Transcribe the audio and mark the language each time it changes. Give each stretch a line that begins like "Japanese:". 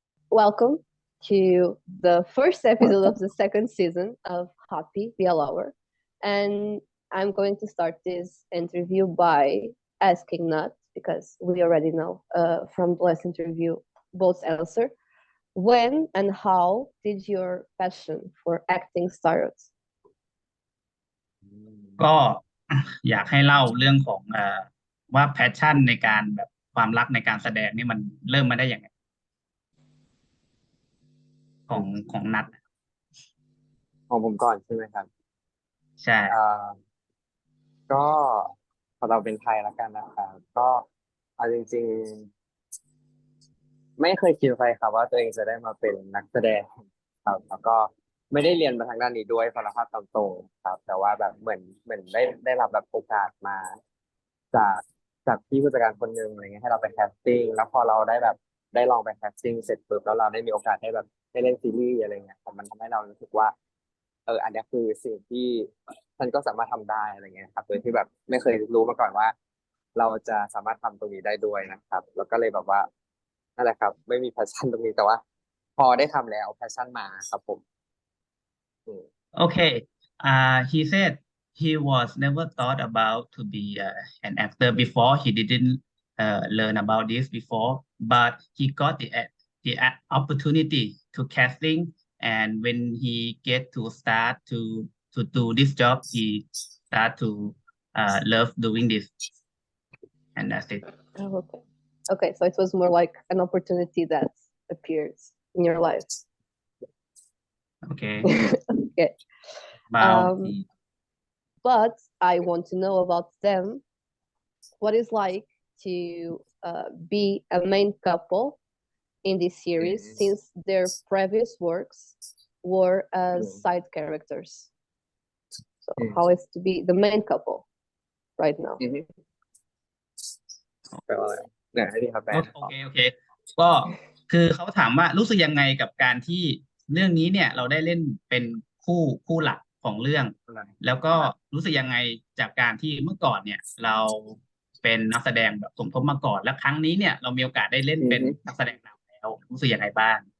English: Welcome to the first episode of the second season of Happy BL Hour. And I'm going to start this interview by asking Nutt, because we already know from the last interview both answer. When and how did your passion for acting start?
Thai: ก็อยากให้เล่าเรื่องของว่าแพชชั่นในการแบบความรักในการแสดงนี่มันเริ่มมาได้ยังไงของนัท ของผมก่อนใช่ไหมครับ ใช่ ก็พอเราเป็นไทยแล้วกันนะครับก็เอาจริงๆไม่เคยคิดไปครับว่าตัวเองจะได้มาเป็นนักแสดงครับแล้วก็ไม่ได้เรียนมาทางด้านนี้ด้วยสารภาพตามตรงครับแต่ว่าแบบเหมือนได้รับแบบโอกาสมา จากพี่ผู้จัดการคนหนึ่งอะไรเงี้ยให้เราไปแคสติ้งแล้วพอเราได้ลองไปแคสติ้งเสร็จปุ๊บแล้วเราได้มีโอกาสได้แบบได้เล่นซีรีส์อะไรเงี้ยมันทำให้เรารู้สึกว่าอันนี้คือสิ่งที่ฉันก็สามารถทำได้อะไรเงี้ยครับโดยที่แบบไม่เคยรู้มาก่อนว่าเราจะสามารถทำตรงนี้ได้ด้วยนะครับแล้วก็เลยแบบว่านั่นแหละครับไม่มีแพชชั่นตรงนี้แต่ว่าพอได้ทำแล้วแพชชั่นมาครับผม
English: Okay, he said he was never thought about to be an actor before. He didn't learn about this before, but he got the opportunity to casting, and when he get to start to do this job, he start to love doing this, and that's it. Oh, okay, so it was more like an opportunity that appears in your life. Okay. Okay. But I want to know about them. What it's like to be a main couple in this series, since their previous works were as side characters. So how is to be the main couple right now?
Thai: แปลว่าอะไรเนี่ยให้พี่ครับแปล โอเคก็คือเขาถามว่ารู้สึกยังไงกับการที่เรื่องนี้เนี่ยเราได้เล่นเป็นคู่หลักของเรื่องแล้วก็รู้สึกยังไงจากการที่เมื่อก่อนเนี่ยเราเป็นนักแสดงแบบสมทบมาก่อนแล้วครั้งนี้เนี่ยเรามีโอกาสได้เล่นเป็นนักแสดงนำแล้วรู้สึกยังไงบ้าง